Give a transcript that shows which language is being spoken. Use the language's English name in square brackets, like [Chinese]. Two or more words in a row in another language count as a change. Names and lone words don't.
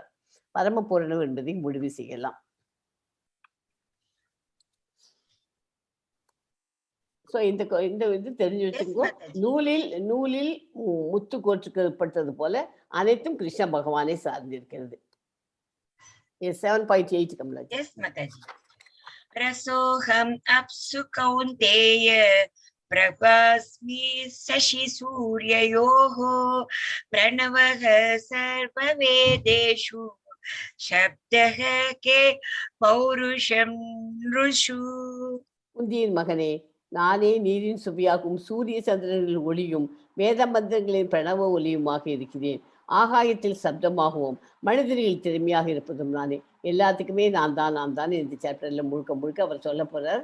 [Tamil] பரமபூரணம் என்பதை முடிவு செய்யலாம். ஸோ இந்த இது தெரிஞ்சு வச்சுக்கோ. நூலில் முத்து கோர்க்கப்பட்டது போல அனைத்தும் கிருஷ்ண பகவானை சார்ந்திருக்கிறது. 7.8 கமலாஜி. [English] Yes, Mataji. [Sanskrit] रसोऽहम् अप्सु कौन्तेय प्रभास्मि शशि सूर्ययोः प्रणवः सर्ववेदेषु शब्दः खे पौरुषं नृषु. [Tamil] குந்தியின் மகனே, நானே நீரின் சுவையாகும் சூரிய சந்திரனில் ஒளியும் வேத மந்திரங்களின் பிரணவ ஒளியுமாக இருக்கிறேன். ஆகாயத்தில் சப்தமாகவும் மனிதர்கள் திறமையாக இருப்பதும் நானே. எல்லாத்துக்குமே நான் தான் இந்த சாப்டர்ல முழுக்க அவர் சொல்ல போறார்.